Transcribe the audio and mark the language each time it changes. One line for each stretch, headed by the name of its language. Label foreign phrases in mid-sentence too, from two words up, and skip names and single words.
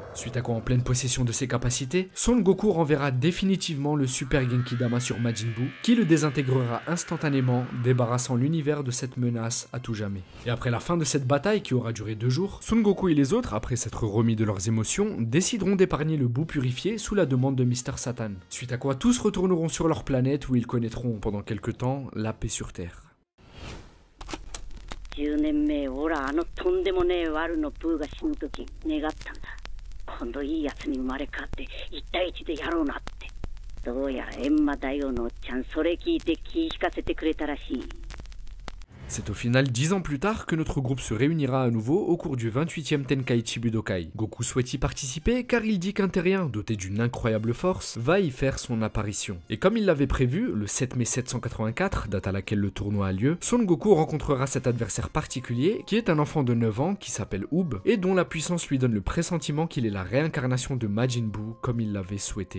French: Suite à quoi, en pleine possession de ses capacités, Son Goku renverra définitivement le Super Genki Dama sur Majin Buu, qui le désintégrera instantanément, débarrassant l'univers de cette menace à tout jamais. Et après la fin de cette bataille qui aura duré 2 jours, Son Goku et les autres, après s'être remis de leurs émotions, décideront d'épargner le Buu purifié sous la demande de Mr Satan. Suite à quoi tous retourneront sur leur planète où ils connaîtront pendant quelques temps la paix sur Terre.
Japanese: 10 年前オラとんでもねえワルのブーが死ぬ時願ったんだ。今度いいやつに生まれ変わって1対1でやろうなって。どうやら閻魔大王のおっちゃんそれ聞いて気引かせてくれたらしい。
French: C'est au final 10 ans plus tard que notre groupe se réunira à nouveau au cours du 28e Tenkaichi Budokai. Goku souhaite y participer car il dit qu'un terrien doté d'une incroyable force va y faire son apparition. Et comme il l'avait prévu, le 7 mai 784, date à laquelle le tournoi a lieu, Son Goku rencontrera cet adversaire particulier qui est un enfant de 9 ans qui s'appelle Oob et dont la puissance lui donne le pressentiment qu'il est la réincarnation de Majin Buu comme il l'avait souhaité.